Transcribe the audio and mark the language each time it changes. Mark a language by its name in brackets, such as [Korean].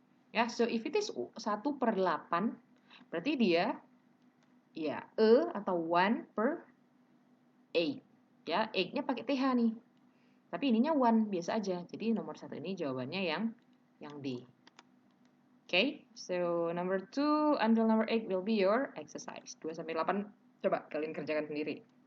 [Indonesian] Ya, [English] so if it is 1/8, [Indonesian] berarti dia ya atau 1/8. Ya, 8-nya pakai TH nih. Tapi ininya 1 biasa aja. Jadi nomor 1 ini jawabannya yang D. [English] Okay, so number 2 until number 8 will be your exercise. [Indonesian] 2 sampai 8 coba kalian kerjakan sendiri.